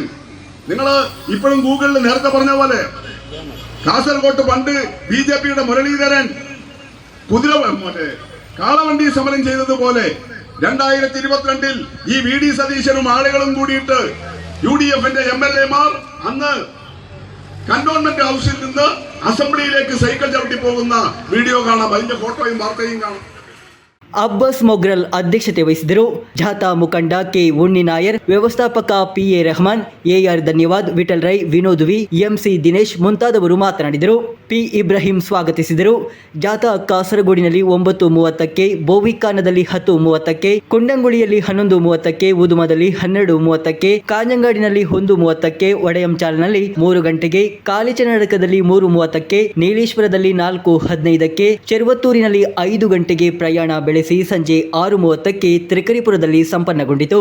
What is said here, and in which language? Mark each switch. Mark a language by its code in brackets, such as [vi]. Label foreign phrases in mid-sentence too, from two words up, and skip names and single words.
[ml] നിങ്ങൾ ഇപ്പോഴും ഗൂഗിളിൽ നേരത്തെ പറഞ്ഞ പോലെ കാസർഗോട്ട് പണ്ട് BJP-യുടെ മുരളീധരൻ കാളവണ്ടി സമരം ചെയ്തതുപോലെ 2022 ഈ VD സതീശനും ആളുകളും കൂടിയിട്ട് UDF-ന്റെ MLA-മാർ അന്ന് കന്റോൺമെന്റ് ഹൗസിൽ നിന്ന് അസംബ്ലിയിലേക്ക് സൈക്കിൾ ചവിട്ടി പോകുന്ന വീഡിയോ കാണാം. അതിന്റെ ഫോട്ടോയും വാർത്തയും കാണാം. [kn] ಅಬ್ಬಾಸ್ ಮೊಗ್ರಲ್ ಅಧ್ಯಕ್ಷತೆ ವಹಿಸಿದರು. ಜಾಥಾ ಮುಖಂಡ ಕೆ ಉಣ್ಣಿ ನಾಯರ್, ವ್ಯವಸ್ಥಾಪಕ PA ರೆಹಮಾನ್, AR ಧನ್ಯವಾದ್, ವಿಠಲ್ ರೈ, ವಿನೋದ್ ವಿ, MC ದಿನೇಶ್ ಮುಂತಾದವರು ಮಾತನಾಡಿದರು. P ಇಬ್ರಾಹಿಂ ಸ್ವಾಗತಿಸಿದರು. ಜಾಥಾ ಕಾಸರಗೋಡಿನಲ್ಲಿ 9:30ಕ್ಕೆ, ಬೋವಿಖಾನದಲ್ಲಿ 10:30ಕ್ಕೆ, ಕುಂಡಂಗುಳಿಯಲ್ಲಿ 11:30ಕ್ಕೆ, ಉದುಮದಲ್ಲಿ 12:30ಕ್ಕೆ, ಕಾಂಜಂಗಾಡಿನಲ್ಲಿ 1:30ಕ್ಕೆ, ಒಡೆಯಂಚಾಲ್ನಲ್ಲಿ 3 ಗಂಟೆಗೆ, ಕಾಲಿಚನಡಕದಲ್ಲಿ 3:30ಕ್ಕೆ, ನೀಲೇಶ್ವರದಲ್ಲಿ 4:15ಕ್ಕೆ, ಚೆರುವತ್ತೂರಿನಲ್ಲಿ 5 ಗಂಟೆಗೆ ಪ್ರಯಾಣ ಬೆಳೆಸಿ ಸಂಜೆ 6:30ಕ್ಕೆ ತ್ರಿಕರಿಪುರದಲ್ಲಿ ಸಂಪನ್ನಗೊಂಡಿತು.